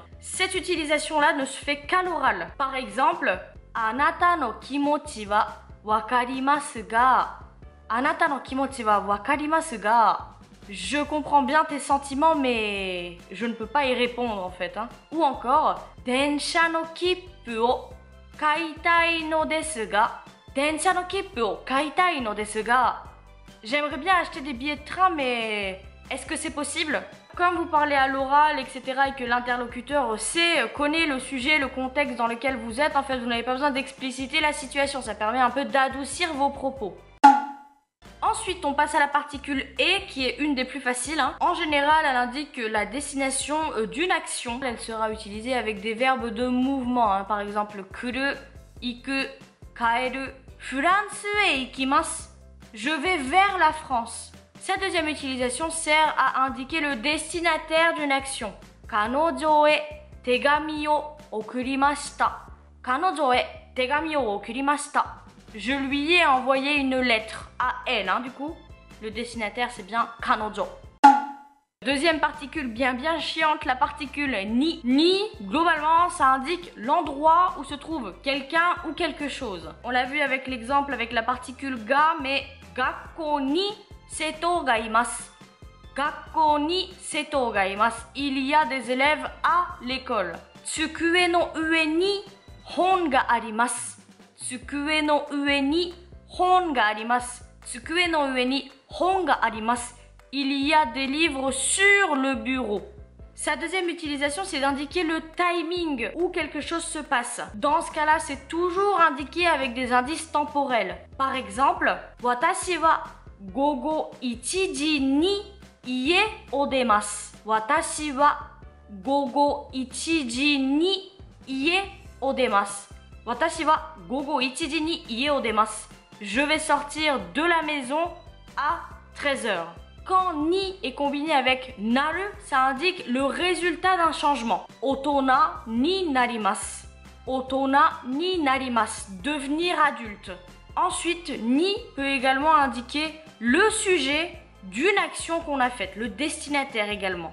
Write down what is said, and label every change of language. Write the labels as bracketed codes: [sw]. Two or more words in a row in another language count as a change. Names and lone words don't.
[fr] Cette utilisation-là ne se fait qu'à l'oral. Par exemple, [ja] あなたの気持ちは分かりますが. あなたの気持ちは分かりますが. [fr] Je comprends bien tes sentiments, mais je ne peux pas y répondre en fait. Ou encore, [ja] 電車の切符を買いたいのですが. 電車の切符を買いたいのですが. [fr] J'aimerais bien acheter des billets de train, mais est-ce que c'est possible? Comme vous parlez à l'oral, etc. et que l'interlocuteur connaît le sujet, le contexte dans lequel vous êtes, en fait, vous n'avez pas besoin d'expliciter la situation. Ça permet un peu d'adoucir vos propos. Ensuite, on passe à la particule E, qui est une des plus faciles. En général, elle indique la destination d'une action. Elle sera utilisée avec des verbes de mouvement. Par exemple, [ja] 来る、行く、帰る, フランスへ行きます. [fr] Je vais vers la France. Sa deuxième utilisation sert à indiquer le destinataire d'une action. [ja] 彼女へ手紙を送りました. 彼女へ手紙を送りました. [fr] Je lui ai envoyé une lettre à elle, du coup. Le destinataire, c'est bien kanojo. Deuxième particule bien chiante, la particule ni. Ni, globalement, ça indique l'endroit où se trouve quelqu'un ou quelque chose. On l'a vu avec l'exemple avec la particule ga, mais [ja] 学校に生徒がいます. 学校に生徒がいます. [fr] Il y a des élèves à l'école. [ja] 机の上に本があります. 机の上に本があります. 机の上に本があります. [fr] Il y a des livres sur le bureau. Sa deuxième utilisation, c'est d'indiquer le timing où quelque chose se passe. Dans ce cas-là, c'est toujours indiqué avec des indices temporels. Par exemple, [ja] 私は午後 1時に家を出ます。私は午後1時に家を出ます。私は午後1時に家を出ます。 [fr] Je vais sortir de la maison à 13h. Quand ni est combiné avec naru, ça indique le résultat d'un changement. [ja] 大人になります。大人になります. [fr] Devenir adulte. Ensuite, ni peut également indiquer le sujet d'une action qu'on a faite, le destinataire également.